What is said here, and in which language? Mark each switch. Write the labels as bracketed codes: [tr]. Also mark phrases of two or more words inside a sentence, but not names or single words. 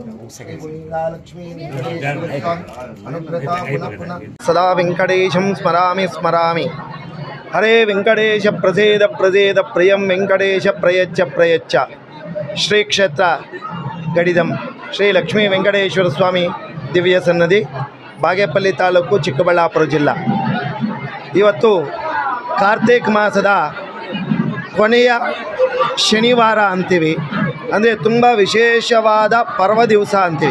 [sa] अनुग्रता पुनः पुनः सदा वेङ्कटेशं स्मरामि स्मरामि हरे वेङ्कटेश प्रसेद प्रसेद प्रियं वेङ्कटेश प्रयच्छ प्रयच्छ [kn] ಶ್ರೀ ಕ್ಷೇತ್ರ ಗಡಿದಂ ಶ್ರೀ ಲಕ್ಷ್ಮೀ ವೆಂಕಟೇಶ್ವರ ಸ್ವಾಮಿ ದಿವ್ಯ ಸನ್ನದಿ ಬಾಗೇಪಲ್ಲಿ ತಾಲೂಕು ಚಿಕ್ಕಬಳ್ಳಾಪುರ ಜಿಲ್ಲಾ. ಇವತ್ತು ಕಾರ್ತಿಕ್ ಮಾಸದ ಕೊನೆಯ ಶನಿವಾರ ಅಂತೀವಿ, ಅಂದರೆ ತುಂಬ ವಿಶೇಷವಾದ ಪರ್ವ ದಿವಸ ಅಂತೀವಿ.